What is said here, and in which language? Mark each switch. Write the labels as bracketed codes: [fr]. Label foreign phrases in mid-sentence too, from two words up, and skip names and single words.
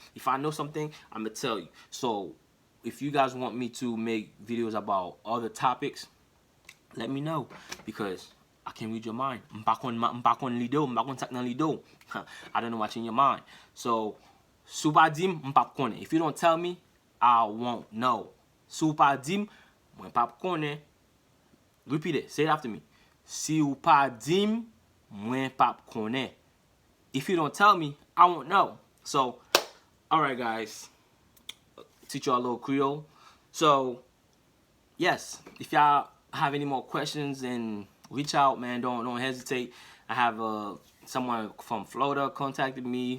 [en] If I know something, I'm gonna tell you. So if you guys want me to make videos about other topics, let me know, because I can read your mind. I don't know what's in your mind. [ht] So supadim mpapkone. [en] If you don't tell me, I won't know. [ht] Supadim mpapkone. [en] Repeat it. Say it after me. [ht] Si ou pa dim, mwen pap konen. [en] If you don't tell me, I won't know. So, alright guys. Teach y'all a little Creole. So, yes. If y'all have any more questions, then reach out, man. Don't hesitate. I have someone from Florida contacted me.